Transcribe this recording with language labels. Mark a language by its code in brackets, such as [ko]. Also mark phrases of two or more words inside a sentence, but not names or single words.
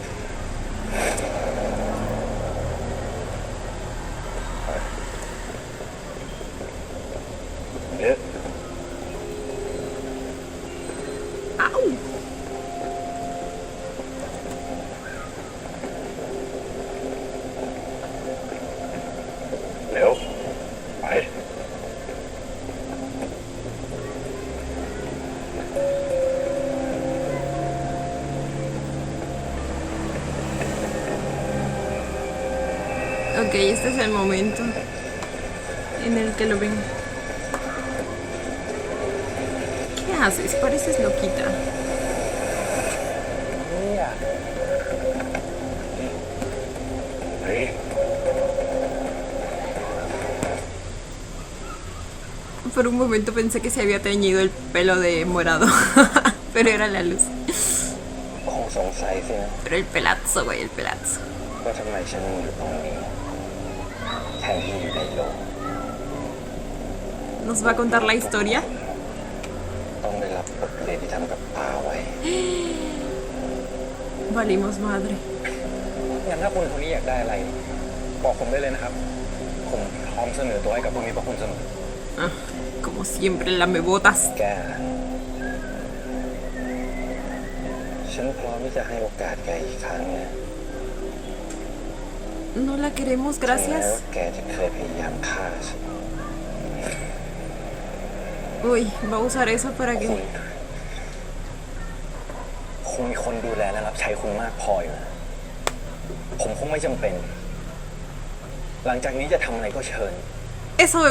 [es] ¡Au! [th] เร็วไป [es] Ok, este es el momento en el que lo ven. ¿Qué haces? Pareces loquita. [th] เนี่ยเฮ้ย [es] Por un momento pensé que se había teñido el pelo de morado. Pero era la luz. [th] คงสงสัยสินะ [es] Pero el pelazo, güey, el pelazo. [th] ว่าทำไมฉันอยู่ตรงนี้แทนที่อยู่ในโลก [es] ¿Nos va a contar la historia? [th] ต้องได้รับบทเรียนที่ทำกับป้าไว้ [es] Valimos madre. [th] งั้นถ้าคุณคนนี้อยากได้อะไร บอกผมได้เลยนะครับ ผมพร้อมเสนอตัวให้กับพวกนี้เพราะคุณเสมอ [es] Ah, como como siempre, lamebotas. [th] แกฉันพร้อมที่จะให้โอกาสแกอีกครั้งนะ [es] No la queremos, [th] แม้ [es] gracias. [th] ว่าแกจะเคยพยายามฆ่าฉัน [es] Uy, va a usar eso para [th] คุณ [es] que... [th] คงมีคนดูแลและรับใช้คุณมากพออยู่นะผมคงไม่จำเป็น หลังจากนี้จะทำอะไรก็เชิญ [es] Eso, bebé,